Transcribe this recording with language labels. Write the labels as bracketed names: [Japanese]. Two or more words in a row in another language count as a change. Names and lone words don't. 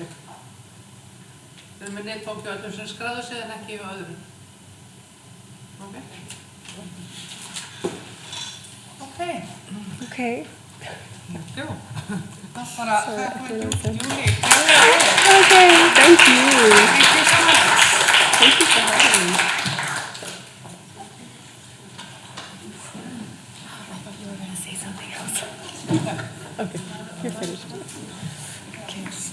[Icelandic] Við erum með netfang hjá öllum sem skráði sig en ekki hjá öðrum. [English] Okay. Okay. [Icelandic] Jú. Það bara Júli. [English] Okay, thank you. Thank you so much. Thank you for having me. I thought you were going to say something. Okay.